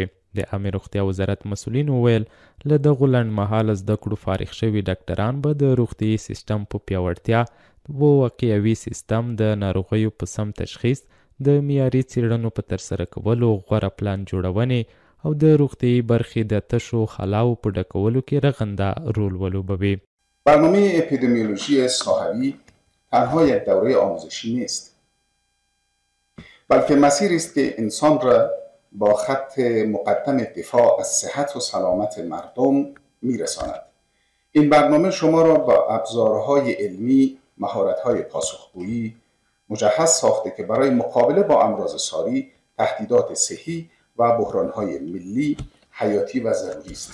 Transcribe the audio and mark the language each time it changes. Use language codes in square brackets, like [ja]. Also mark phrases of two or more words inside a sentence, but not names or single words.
[ps] د عامې روغتیا وزارت مسؤلین وویل له دغو لنډمهاله زده کړو فارغ شوي ډاکټران به د روغتیايي سیستم په پیاوړتیا، واقعوي سیستم، د ناروغیو په سم تشخیص، د معیاري څېړنو په ترسره کولو، غوره پلان جوړونې او د روغتیايي برخې د تشو خلاو په ډکولو کې رغنده رول ولوبوي. [fa] برنامه اپیدمیولوژی ساحوی تنها یک دوره آموزشی نیست، بلکه مسیری است که انسان را با خط مقدم دفاع از صحت و سلامت مردم میرساند. این برنامه شما را با ابزارهای علمی، مهارت‌های پاسخگویی مجهز ساخته که برای مقابله با امراض ساری، تهدیدات صحی و بحران‌های ملی حیاتی و ضروری است.